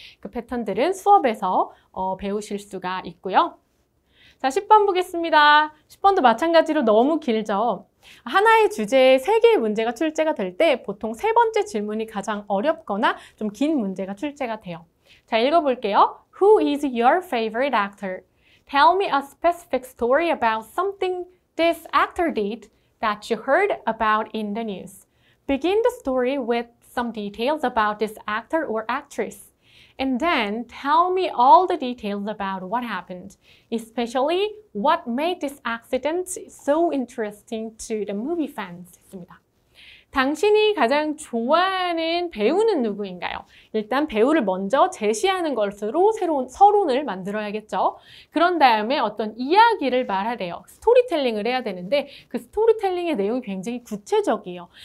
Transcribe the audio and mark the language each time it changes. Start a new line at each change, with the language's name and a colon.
Korean: 그 패턴들은 수업에서 배우실 수가 있고요. 자, 10번 보겠습니다. 10번도 마찬가지로 너무 길죠. 하나의 주제에 3개의 문제가 출제가 될 때 보통 3번째 질문이 가장 어렵거나 좀 긴 문제가 출제가 돼요. 자, 읽어볼게요.
English: Who is your favorite actor? Tell me a specific story about something this actor did that you heard about in the news. Begin the story with some details about this actor or actress. And then tell me all the details about what happened, especially what made this accident so interesting to the movie fans.
Korean: 했습니다. 당신이 가장 좋아하는 배우는 누구인가요? 일단 배우를 먼저 제시하는 것으로 새로운 서론을 만들어야겠죠. 그런 다음에 어떤 이야기를 말하래요. 스토리텔링을 해야 되는데 그 스토리텔링의 내용이 굉장히 구체적이에요.